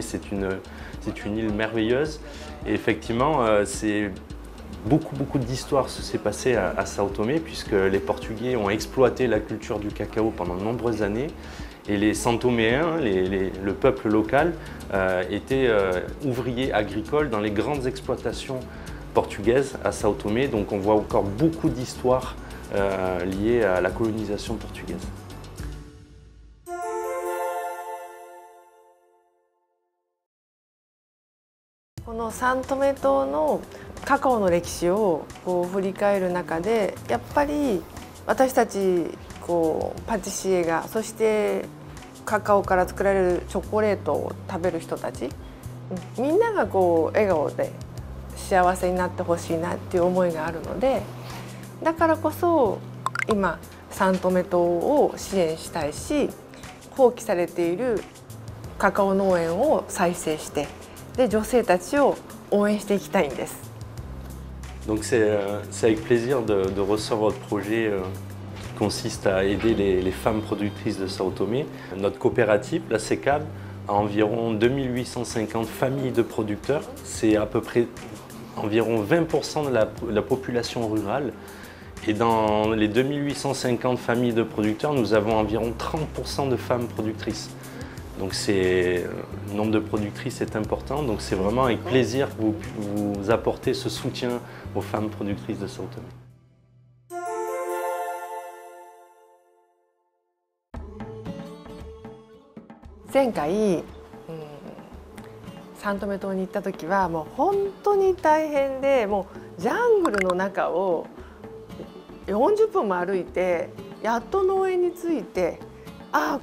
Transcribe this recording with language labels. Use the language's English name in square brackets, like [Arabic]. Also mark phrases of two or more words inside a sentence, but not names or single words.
[French] C'est une île merveilleuse. Et effectivement, beaucoup d'histoires se sont passées à Sao Tomé, puisque les Portugais ont exploité la culture du cacao pendant de nombreuses années. Et les Santoméens, le peuple local, étaient ouvriers agricoles dans les grandes exploitations portugaises à Sao Tomé. Donc on voit encore beaucoup d'histoires liées à la colonisation portugaise. [Japanese] このサントメ島のカカオの歴史をこう振り返る中で、やっぱり私たちパティシエが、そしてカカオから作られるチョコレートを食べる人たち、みんなが笑顔で幸せになってほしいなっていう思いがあるので、だからこそ今サントメ島を支援したいし、放棄されているカカオ農園を再生して、で女性たちを応援していきたいんです。 [French] Donc c'est avec plaisir de recevoir votre projet qui consiste à aider les femmes productrices de Sao Tomé. Notre coopérative, la CECAB, a environ 2850 familles de producteurs. C'est à peu près environ 20% de la population rurale. Et dans les 2850 familles de producteurs, nous avons environ 30% de femmes productrices. Donc le nombre de productrices est important, donc c'est vraiment avec plaisir que vous apportez ce soutien aux femmes productrices de Sao Tomé. [Japanese] 前回、サントメ島に行った時はもう本当に大変で、もうジャングルの中を40分も歩いてやっと農園に着いて、あ